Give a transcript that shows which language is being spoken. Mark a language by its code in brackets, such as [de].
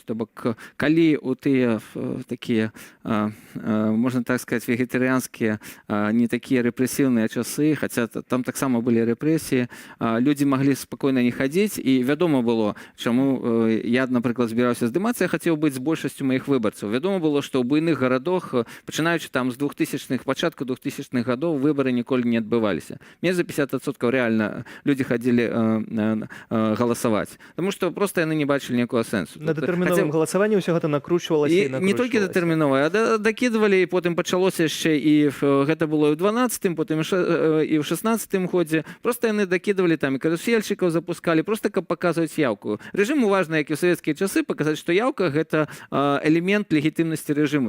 [be] То бок, калі у тыя такія, можна так сказаць, вегетарыянскія, не такія рэпрэсіўныя часы, хаця там таксама былі рэпрэсіі, людзі маглі спакойна не хадзіць, і вядома было, чаму я, напрыклад, збіраўся здымацца, я хацеў быць з большасцю маіх выбарцаў. Вядома было, што ў буйных гарадах, пачынаючы там з 2000-х, пачатку 2000-х гадоў, выборы ніколі не адбываліся. [ru] Мне за 50% реально люди ходили голосовать. Потому что просто [be] яны [ru] не бачили никакого сенсу. [be] На дэтэрміновым галасаванні ўсё гэта накручвалася і накручвалася. Не толькі дэтэрміновае, а дакідвалі, і потым пачалося яшчэ, і гэта было і ў 12-м, потым і ў 16-м годзе. Просто яны дакідвалі там, і карусельчыкаў запускалі, просто каб паказваць яўку. Рэжыму важна, як і ў савецкія часы, паказаць, што яўка — гэта элемент легітымнасці рэжыму.